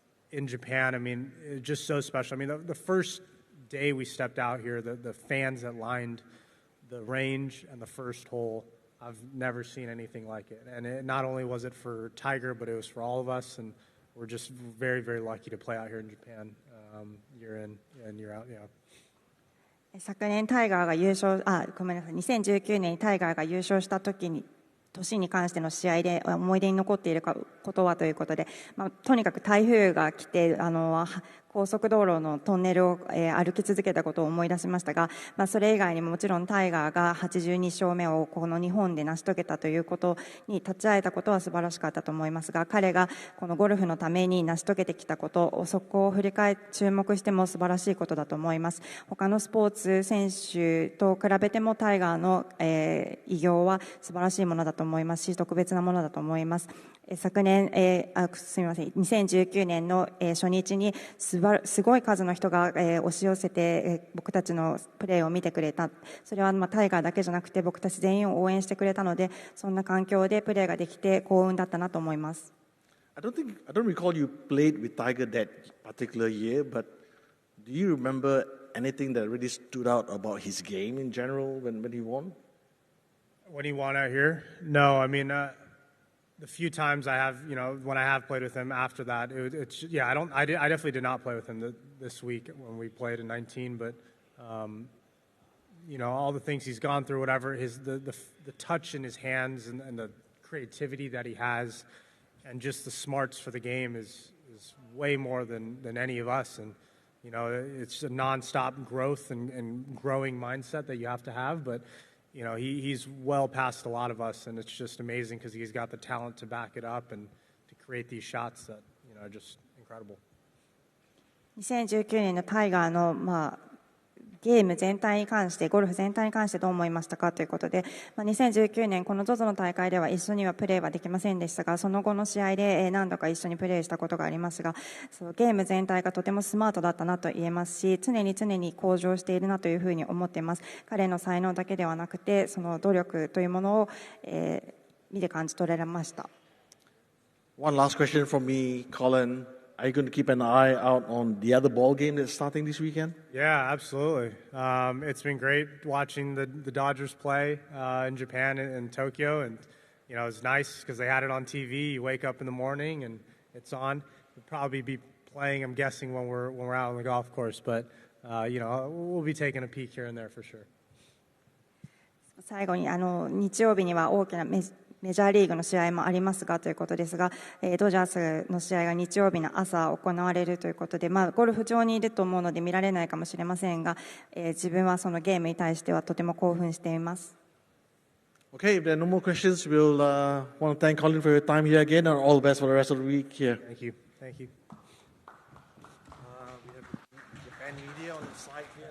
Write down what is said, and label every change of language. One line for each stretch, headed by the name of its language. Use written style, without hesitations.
English: in Japan, I mean, it's just so special. I mean, the first day we stepped out here, the fans that lined the range and the first hole, I've never seen anything like it. And not only was it for Tiger, but it was for all of us. And we're just very, very lucky to play out here in Japan year in and year out. Yeah.
Japanese: 昨年タイガーが優勝、ごめんなさい、2019年にタイガーが優勝した年に関しての試合で思い出に残っていることはということで、とにかく台風が来て高速道路のトンネルを、歩き続けたことを思い出しましたが、それ以外にももちろんタイガーが82勝目をこの日本で成し遂げたということに立ち会えたことは素晴らしかったと思いますが、彼がこのゴルフのために成し遂げてきたこと、そこを振り返って注目しても素晴らしいことだと思います。他のスポーツ選手と比べてもタイガーの、偉業は素晴らしいものだと思いますし、特別なものだと思います。昨年、すみません、2019年の、初日にすごい数の人が、押し寄せて、僕たちのプレーを見てくれた。それは、タイガーだけじゃなくて僕たち全員を応援してくれたので、そんな環境でプレーができて幸運だったなと思います。
English: I don't recall you played with Tiger that particular year, but do you remember anything that really stood out about his game in general when he won? When he won out here? No, I mean, the few times I have, when I have played with him after that, I definitely did not play with him this week when we played in 19, but, all the things he's gone through, whatever, the touch in his hands and the creativity that he has and just the smarts for the game is way more than any of us. And, it's a nonstop growth and growing mindset that you have to have, but he's well past a lot of us, and it's just amazing because he's got the talent to back it up and to create these shots that are just incredible.
Japanese: 2019年のタイガーの、ゲーム全体に関して、ゴルフ全体に関してどう思いましたかということで、2019年この ZOZO の大会では一緒にはプレーはできませんでしたが、その後の試合で何度か一緒にプレーしたことがありますが、ゲーム全体がとてもスマートだったなと言えますし、常に向上しているなというふうに思っています。彼の才能だけではなくて、その努力というものを、見て感じ取られました。
English: One last question from me, Collin. Are you going to keep an eye out on the other ball game that's starting this weekend? Yeah, absolutely. It's been great watching the Dodgers play in Japan and Tokyo, and it's nice because they had it on TV. You wake up in the morning and it's on. We'll probably be playing, I'm guessing, when we're out on the golf course, but we'll be taking a peek here and there for sure.
Japanese: 最後に日曜日には大きなメジャーリーグの試合もありますがということですが、ドジャースの試合が日曜日の朝行われるということで、ゴルフ場にいると思うので見られないかもしれませんが、自分はそのゲームに対してはとても興奮しています。
English: Okay, if there are no more questions, we'll want to thank Collin for your time here again, and all the best for the rest of the week here. Thank you. Thank you. We have Japan media on the side here.